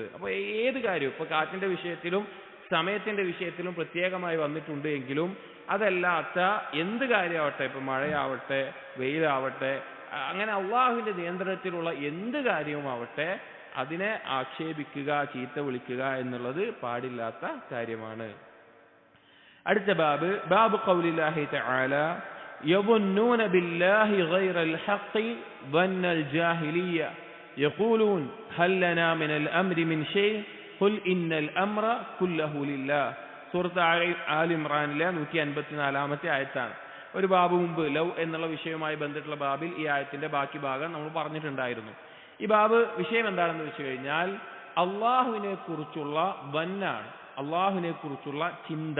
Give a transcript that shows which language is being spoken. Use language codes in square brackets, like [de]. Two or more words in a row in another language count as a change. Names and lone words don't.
[ml] അപ്പോൾ ഏത് കാര്യവും, ഇപ്പൊ കാറ്റിന്റെ വിഷയത്തിലും സമയത്തിന്റെ വിഷയത്തിലും പ്രത്യേകമായി വന്നിട്ടുണ്ട് എങ്കിലും അതല്ലാത്ത എന്ത് കാര്യമാവട്ടെ, ഇപ്പൊ മഴയാവട്ടെ വെയിലാവട്ടെ, അങ്ങനെ അള്ളാഹുവിന്റെ നിയന്ത്രണത്തിലുള്ള എന്ത് കാര്യവുമാവട്ടെ അതിനെ ആക്ഷേപിക്കുക, ചീത്ത വിളിക്കുക എന്നുള്ളത് പാടില്ലാത്ത കാര്യമാണ്. [ar] അടുത്ത باب قول الله تعالى يظنون بالله غير الحق ظن الجاهلية يقولون هل لنا من الأمر من شيء قل إن الأمر كله لله. [ml] സൂറത്ത് ആൽ ഇംറാനിലെ 154-ാമത്തെ ആയത്താണ്. ഒരു ബാബ് മുമ്പ് ലവ് എന്നുള്ള വിഷയവുമായി ബന്ധപ്പെട്ടുള്ള ബാബിൽ ഈ ആയത്തിന്റെ ബാക്കി ഭാഗം നമ്മൾ പറഞ്ഞിട്ടുണ്ടായിരുന്നു. ഈ ബാബ് വിഷയം എന്താണെന്ന് വെച്ച് കഴിഞ്ഞാൽ അള്ളാഹുവിനെ കുറിച്ചുള്ള വന്നാണ്, അള്ളാഹുവിനെ കുറിച്ചുള്ള ചിന്ത.